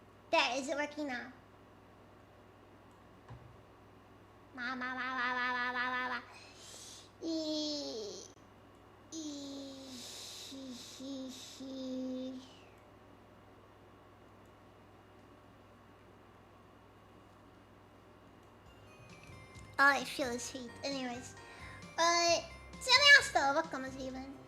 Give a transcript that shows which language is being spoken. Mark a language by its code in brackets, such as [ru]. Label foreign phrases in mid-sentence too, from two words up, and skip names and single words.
[en] There, is it working now? Ma ma ma ma ma ma ma ma ma. E he. Oh, I feel his heat. Anyways, Cineasto, welcome, Steven.